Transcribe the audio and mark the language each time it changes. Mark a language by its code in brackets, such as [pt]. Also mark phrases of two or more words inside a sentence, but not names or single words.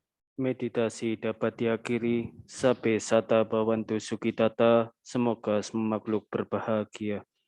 [id] Meditasi dapat diakhiri. [pi] Sabe sata bawantu sukitata. [id] Semoga semua makhluk berbahagia.